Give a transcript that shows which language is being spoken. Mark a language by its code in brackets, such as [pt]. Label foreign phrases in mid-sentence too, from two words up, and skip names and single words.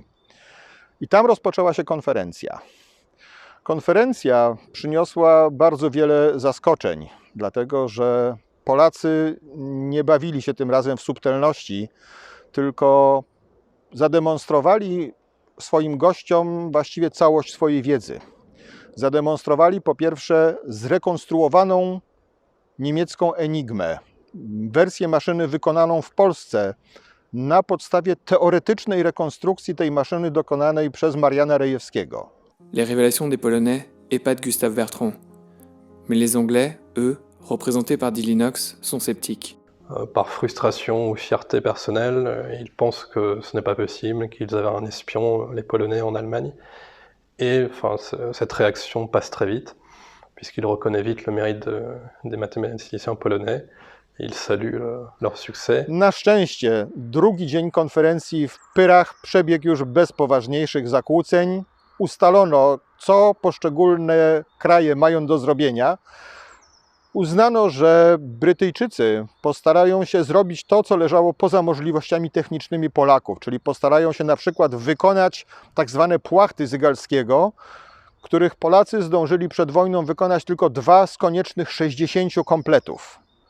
[pl] I tam rozpoczęła się konferencja. Konferencja przyniosła bardzo wiele zaskoczeń, dlatego że Polacy nie bawili się tym razem w subtelności, tylko zademonstrowali swoim gościom właściwie całość swojej wiedzy. Zademonstrowali po pierwsze zrekonstruowaną niemiecką Enigmę, wersję maszyny wykonaną w Polsce na podstawie teoretycznej rekonstrukcji tej maszyny dokonanej przez Mariana Rejewskiego. [fr] Les révélations des Polonais épatent Gustave Bertrand. Mais les Anglais, eux, représentés par Dillinox, sont sceptiques. Par frustration ou fierté personnelle, ils pensent que ce n'est pas possible, qu'ils avaient un espion, les Polonais, en Allemagne. Et enfin, cette réaction passe très vite, puisqu'ils reconnaissent vite le mérite des mathématiciens polonais. Ils saluent leur succès. [pl] Na szczęście drugi dzień konferencji w Pyrach przebiegł już bez poważniejszych zakłóceń. Ustalono, co poszczególne kraje mają do zrobienia. Uznano, że Brytyjczycy postarają się zrobić to, co leżało poza możliwościami technicznymi Polaków, czyli postarają się na przykład wykonać tak zwane płachty Zygalskiego, których Polacy zdążyli przed wojną wykonać tylko 2 z koniecznych 60 kompletów.